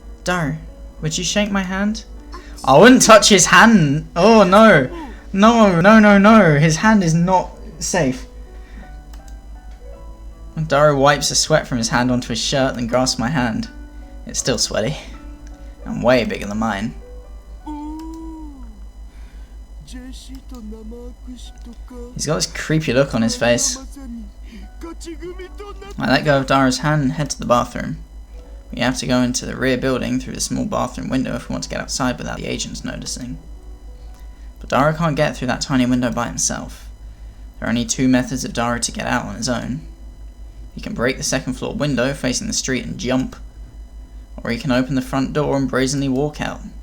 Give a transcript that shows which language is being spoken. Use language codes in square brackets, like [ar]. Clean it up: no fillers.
[en] Daru, would you shake my hand? I wouldn't touch his hand! Oh no! No, no, no, no! His hand is not safe. Daru wipes the sweat from his hand onto his shirt, then grasps my hand. It's still sweaty. And way bigger than mine. [ja] おー、ジェシーと生握手とか。 [en] He's got this creepy look on his face. [ja] まさに勝ち組となって。 [en] I let go of Daru's hand and head to the bathroom. We have to go into the rear building through the small bathroom window if we want to get outside without the agents noticing. But Daru can't get through that tiny window by himself. There are only two methods of Daru to get out on his own. He can break the second floor window facing the street and jump, or he can open the front door and brazenly walk out.